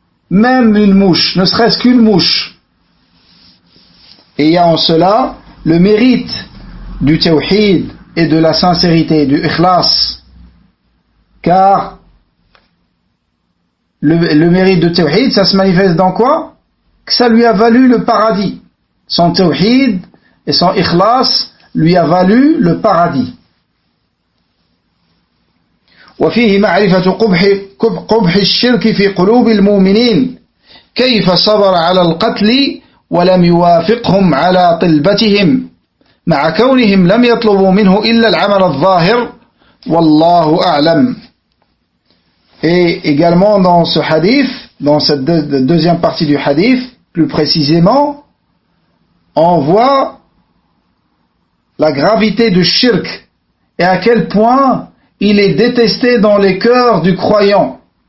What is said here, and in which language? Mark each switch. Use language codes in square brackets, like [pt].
[fr] Même une mouche, ne serait-ce qu'une mouche. Et il y a en cela le mérite du tawhid et de la sincérité, du ikhlas. Car le mérite de tawhid, ça se manifeste dans quoi? Que ça lui a valu le paradis. Son tawhid et son ikhlas lui a valu le paradis. [ar] وفيه معرفة قبح الشرك في قلوب المؤمنين كيف صبر على القتل ولم يوافقهم على طلبتهم مع كونهم لم يطلبوا منه إلا العمل الظاهر والله أعلم. [fr] Et également dans ce hadith, dans cette deuxième partie du hadith, plus précisément, on voit la gravité du shirk et à quel point il est détesté dans les cœurs du croyant.